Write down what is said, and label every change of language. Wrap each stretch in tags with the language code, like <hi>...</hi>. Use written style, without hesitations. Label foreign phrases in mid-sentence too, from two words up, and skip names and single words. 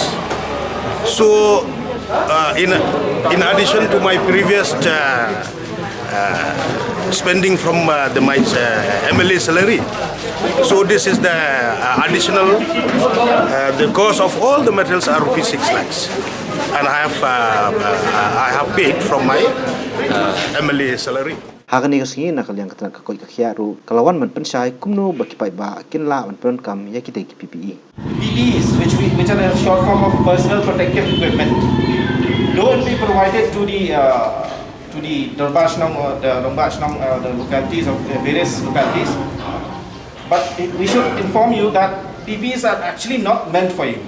<en>So, in addition to my previous spending from my MLA salary, so this is the additional. The cost of all the materials are rupees 6 lakhs, and I have paid from my MLA salary.</en> <kha>Hagani kasing nakaliang katana kakoi kakhiaru kalawan man pensai kumno bakipai ba kinla man pen kam ya kita ki PPE.</kha> <en>PPEs, which are a short form of personal protective equipment, don't be provided to the Dorbar Snong or the localities of the various localities. But we should inform you that PPEs are actually not meant for you.</en>